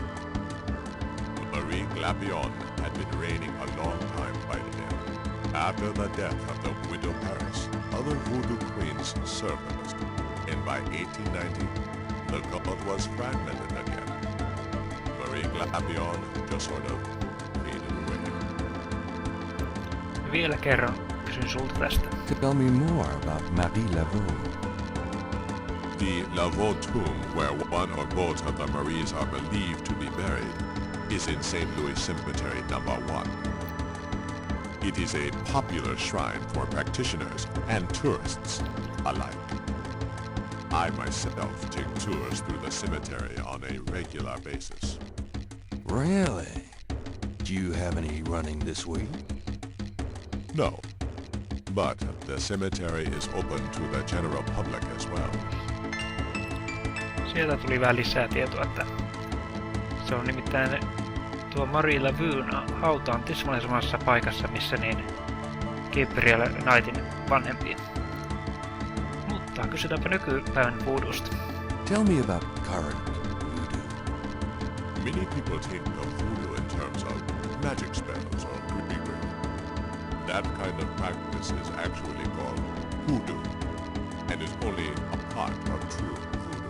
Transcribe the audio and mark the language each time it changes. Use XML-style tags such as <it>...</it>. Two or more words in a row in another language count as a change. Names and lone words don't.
<en>Marie Glapion had been reigning a long time by then. After the death of the widow Paris, other voodoo queens surfaced, and by 1890, the cult was fragmented again. Marie Glapion just sort of faded away.</en> <fi>Vielä kerran kysyn sulta tästä.</fi> <en>Tell me more about Marie Laveau. The Laveau tomb, where one or both of the Maries are believed to be buried, is in St. Louis Cemetery No. 1. It is a popular shrine for practitioners and tourists alike. I myself take tours through the cemetery on a regular basis. Really? Do you have any running this week? No, but the cemetery is open to the general public as well.</en> <fi>Sieltä tuli vähän lisää tietoa, että se on nimittäin tuo Marie Laveun hauta on tismalleen samassa paikassa, missä niin Gabriel Knightin vanhempia. Mutta kysytäänpä nykypäivän voodoosta.</fi> <en>Tell me about current voodoo. Many people think of voodoo in terms of magic spells or grigri. That kind of practice is actually called hoodoo, and is only a part of true voodoo.</en>